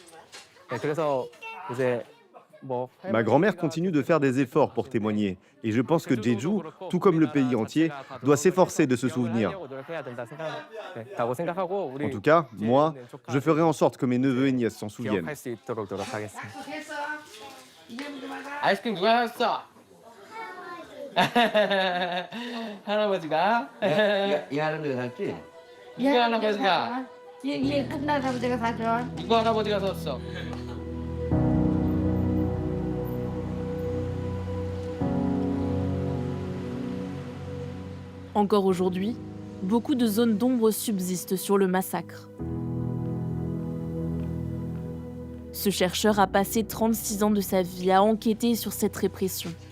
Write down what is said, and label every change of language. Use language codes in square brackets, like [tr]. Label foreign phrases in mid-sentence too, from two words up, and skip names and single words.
[fr] Ma grand-mère continue de faire des efforts pour témoigner. Et je pense que Jeju, tout comme le pays entier, doit s'efforcer de se souvenir. En tout cas, moi, je ferai en sorte que mes neveux et nièces s'en souviennent. [ko] 아이스크림 누가 샀어? 할아버지가? 이 할아버지가 샀지? 누구 할아버지가? 얘 끝나서 내가 사줘. 누구 할아버지가 샀어? [fr] Encore aujourd'hui, beaucoup de zones d'ombre subsistent sur le massacre. Ce chercheur a passé 36 ans de sa vie à enquêter sur cette répression.